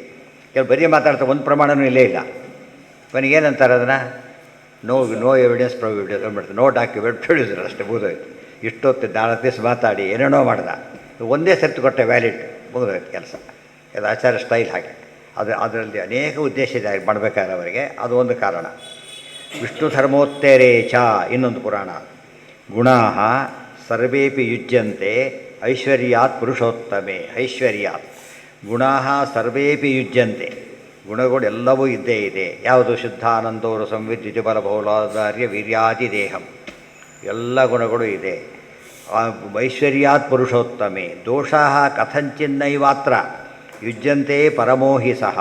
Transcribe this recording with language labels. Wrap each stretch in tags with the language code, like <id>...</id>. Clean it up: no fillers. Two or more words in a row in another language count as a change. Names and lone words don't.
<kn>ಕೆಲವು ಬರೀ ಮಾತಾಡ್ತಾರೆ, ಒಂದು ಪ್ರಮಾಣವೂ ಇಲ್ಲೇ ಇಲ್ಲ. ಕೊನೆಗೇನಂತಾರೆ ಅದನ್ನು</kn> <en>no evidence providence</en> <kn>ಅಂದ್ಬಿಡ್ತಾರೆ,</kn> <en>no document producer</en> <kn>ಅಷ್ಟೇ, ಮುಗಿದೋಯ್ತು. ಇಷ್ಟೊತ್ತು 4 ದಿವಸ ಮಾತಾಡಿ ಏನೇನೋ ಮಾಡ್ದ, ಒಂದೇ ಸರ್ತಿ ಕೊಟ್ಟೆ ವ್ಯಾಲಿಡ್, ಮುಗಿದೋಯ್ತು ಕೆಲಸ. ಇದು ಆಚಾರ ಸ್ಟೈಲ್ ಹಾಗೆ. ಅದರಲ್ಲಿ ಅನೇಕ ಉದ್ದೇಶ ಇದೆ ಮಾಡಬೇಕಾದ್ರೆ ಅವರಿಗೆ, ಅದು ಒಂದು ಕಾರಣ.</kn> <sa>ವಿಷ್ಣು ಧರ್ಮೋತ್ತರೇ ಚ</sa> <kn>ಇನ್ನೊಂದು ಪುರಾಣ.</kn> <sa>ಗುಣಾ ಸರ್ವೇಪಿ ಯುಜ್ಯಂತೆ ಐಶ್ವರ್ಯಾತ್ ಪುರುಷೋತ್ತಮೆ. ಐಶ್ವರ್ಯಾತ್ ಗುಣಾ ಸರ್ವೇಪಿ ಯುಜ್ಯಂತೆ,</sa> <kn>ಗುಣಗಳು ಎಲ್ಲವೂ ಇದ್ದೇ ಇದೆ. ಯಾವುದು?</kn> <sa>ಶುದ್ಧಾನಂದೋರು ಸಂವಿದ್ಯುತಿ ಬಲ ಬಹುಲಾಧಾರ್ಯ ವೀರ್ಯಾದಿ ದೇಹಂ,</sa> <kn>ಎಲ್ಲ ಗುಣಗಳು ಇದೆ.</kn> <sa>ಐಶ್ವರ್ಯಾತ್ ಪುರುಷೋತ್ತಮೆ. ದೋಷಾ ಕಥಂಚಿನ್ನೈವಾತ್ರ ಯುಜ್ಯಂತೆ ಪರಮೋಹಿ ಸಹ.</sa>